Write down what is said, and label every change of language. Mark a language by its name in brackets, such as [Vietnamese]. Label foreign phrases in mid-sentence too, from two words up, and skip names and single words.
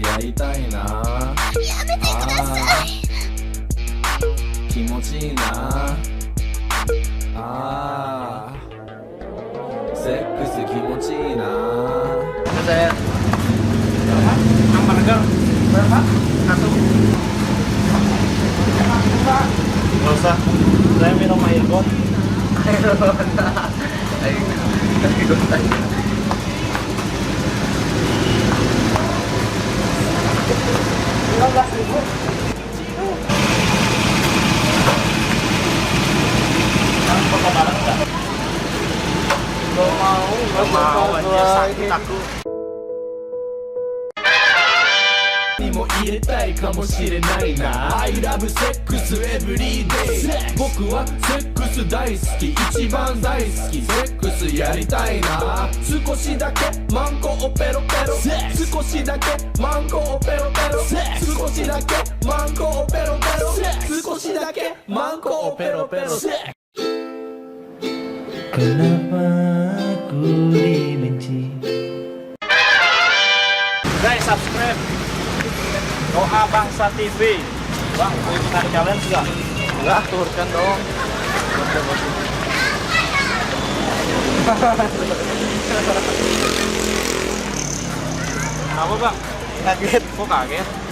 [Japanese] りたいな。やめてください。気持ちいいな。あーセックス気持ちいいな。 [Indonesian] Saya yang burger berapa? Satu. Nggak usah. Saya minum air got. Air got aja. 15.000. Foto bareng nggak? Gak mau aja, sakit aku. [Japanese] にも入れたいかもしれないな。 [English] I love sex every day。 [Japanese] 僕はセックス大好き、一番大好き。セックスやりたいな。少しだけマンコをペロペロ。少しだけマンコをペロペロ。少しだけマンコをペロペロ。少しだけマンコをペロペロ。 [Indonesian] Kenapa aku dibenci? Guys, subscribe Doa Bangsa TV. Bang, mau ikutan challenge gak? Enggak, turunkan dong. Kenapa bang? Kaget. Kok kaget?